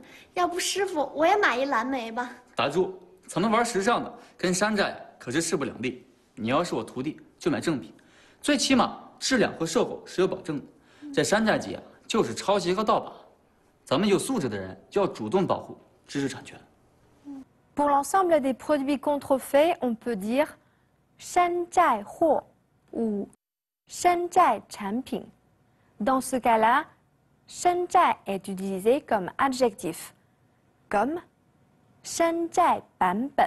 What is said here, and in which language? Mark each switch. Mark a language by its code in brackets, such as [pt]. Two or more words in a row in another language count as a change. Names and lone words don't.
[zh] 要不师傅，我也买一蓝莓吧。打住，咱们玩时尚的跟山寨可是势不两立。你要是我徒弟，就买正品，最起码质量和售后是有保证的。这山寨机啊，就是抄袭和盗版。咱们有素质的人就要主动保护知识产权。 [fr] Pour l'ensemble des produits contrefaits, on peut dire [zh] 山寨货 [fr] ou [zh] 山寨产品. [fr] Dans ce cas-là, Shanzhai est utilisé comme adjectif, comme [zh] 山寨版本.